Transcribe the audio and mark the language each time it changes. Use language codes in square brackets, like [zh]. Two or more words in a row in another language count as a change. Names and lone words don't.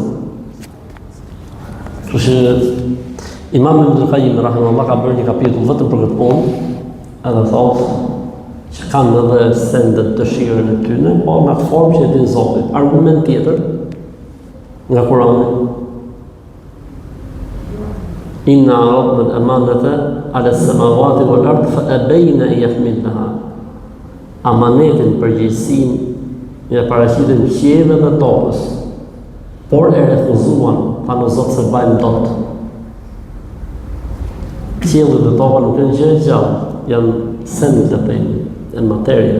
[sq] Kështu që Imam Ibn Qayyim rahimahullah ka bërë një kapitull vetëm për këtë punë, edhe thotë që kanë edhe sendet dëshirën e tyre, po në atë formë që e din Zoti. Argument tjetër nga Kurani: [ar] إنا عرضنا الأمانة على السماوات والأرض فأبين أن يحملنها. [sq] Amanetin, përgjegjësinë ja paraqitën qiellit dhe tokës, por e refuzuan, tha në Zot se bajnë dot. Qielli dhe toka nuk janë gjë e gjallë, janë sende të pejnë, janë materie.